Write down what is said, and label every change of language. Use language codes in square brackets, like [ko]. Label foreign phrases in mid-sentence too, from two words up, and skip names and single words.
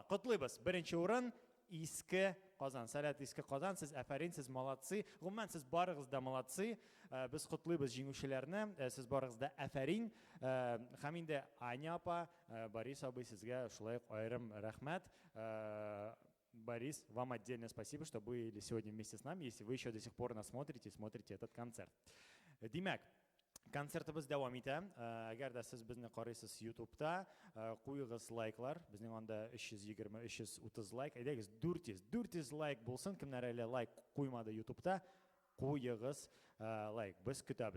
[tt] Котлыйбыз. 1нче урын Иске Казан. Сәләт Иске Казан, сез афәрин, сез молодцы. Гомумән сез барыгыз да молодцы. Без котлыйбыз җиңүчеләрне. Сез барыгыз да афәрин. Һәм инде Аня апа, Борис абый, сезгә шулай аерым рәхмәт. Борис, [ru] вам отдельное спасибо, что вы были сегодня вместе с нами, если вы еще до сих пор нас смотрите этот концерт. [tt] Димәк, концертыбыз дәвам итә. Әгәр дә сез безне карыйсыз YouTube-та, куегыз лайклар. Безнең анда 320-330 лайк. Әйдәгез 400 лайк булсын. Кемнәр әле лайк куймады YouTube-та, куегыз лайк. Без көтәбез.